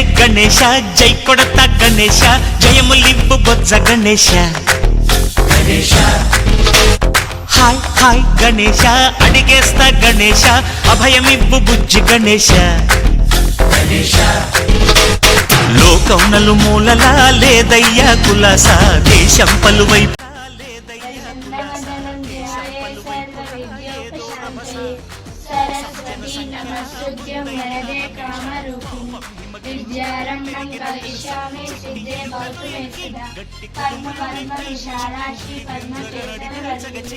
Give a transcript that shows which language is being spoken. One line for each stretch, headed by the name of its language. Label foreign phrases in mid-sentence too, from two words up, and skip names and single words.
Telugu: గణేశ జై కొడత గణేశ జయములివ్వు బొజ్జ గణేశ హాయ్ హాయ్ గణేశ అడిగేస్తా గణేశ అభయమివ్వు బుజ్జి గణేశ లోకం నలుమూలలా లేదయ్యా కులాస దేశం పలువైపు
Sanskrit: सरस्वती नमस्तुभ्यं वरदे कामरूपिणि विद्यारम्भं करिष्यामि सिद्धे भवतु मे सदा कर्म विशालाक्षि पद्मकेसरवर्धिनि